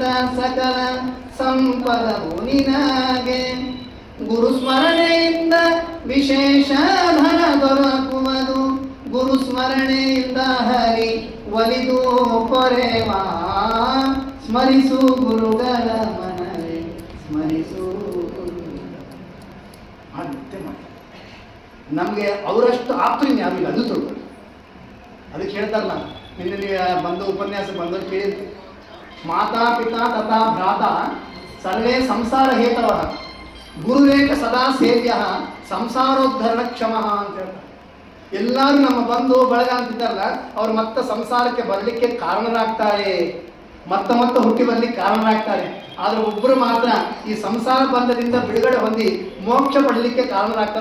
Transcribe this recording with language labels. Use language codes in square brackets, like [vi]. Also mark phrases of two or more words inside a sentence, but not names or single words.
[kn] ಸಕಲ ಸಂಪದವು ನಿನಗೆ, ಗುರು ಸ್ಮರಣೆಯಿಂದ ವಿಶೇಷ ಧನ ದೊರಕುವುದು, ಗುರು ಸ್ಮರಣೆಯಿಂದ ಹರಿ ಒಲಿದು ಪೊರೆವಾ, ಸ್ಮರಿಸು ಗುರುಗಳ ಮನವೇ ಸ್ಮರಿಸು ನಮಗೆ ಅವರಷ್ಟು ಆಪ್ತರು ಯಾರಿಲ್ಲ, ಅದು ತಿಳ್ಕೊಳ್ಳಿ. ಅದಕ್ಕೆ ಹೇಳ್ತಾರಲ್ಲ, ನಿನ್ನೆ ನೀವು ಬಂದು ಉಪನ್ಯಾಸ ಬಂದವರು ಕೇಳಿದ್ರು, [sa] ಮಾತಾ ಪಿತಾ ತಥಾ ಭ್ರಾತ ಸರ್ವೇ ಸಂಸಾರ ಹೇತವ, ಗುರುರೇಕ ಸದಾ ಸೇವ್ಯ ಸಂಸಾರೋದ್ಧರಣ ಕ್ಷಮ [kn] ಅಂತ ಹೇಳ್ತಾರೆ. ಎಲ್ಲರೂ ನಮ್ಮ ಬಂಧು ಬಳಗ ಅಂತಿದ್ದಾರಲ್ಲ, ಅವ್ರು ಮತ್ತೆ ಸಂಸಾರಕ್ಕೆ ಬರಲಿಕ್ಕೆ ಕಾರಣರಾಗ್ತಾರೆ, ಮತ್ತೆ ಹುಟ್ಟಿ ಬರಲಿಕ್ಕೆ ಕಾರಣರಾಗ್ತಾರೆ. ಆದರೆ ಒಬ್ಬರು ಮಾತ್ರ ಈ ಸಂಸಾರ ಬಂಧದಿಂದ ಬಿಡುಗಡೆ ಹೊಂದಿ ಮೋಕ್ಷ ಪಡಲಿಕ್ಕೆ ಕಾರಣರಾಗ್ತಾರೆ.